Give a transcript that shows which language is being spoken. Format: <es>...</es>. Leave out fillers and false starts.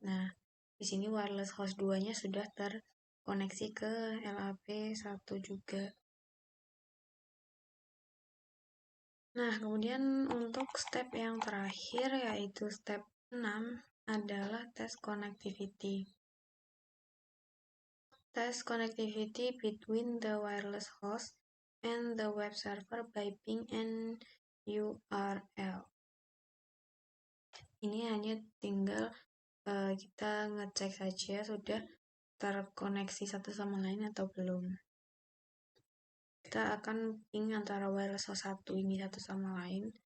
<id>Nah, di sini wireless host 2-nya sudah terkoneksi ke LAP1 juga. Nah, kemudian untuk step yang terakhir yaitu step 6 adalah tes connectivity.</id> <en>Test connectivity between the wireless host and the web server by ping and URL.</en> <id>Ini hanya tinggal kita ngecek saja sudah terkoneksi satu sama lain atau belum. Kita akan ping antara wireless host 1 ini satu sama lain.</id>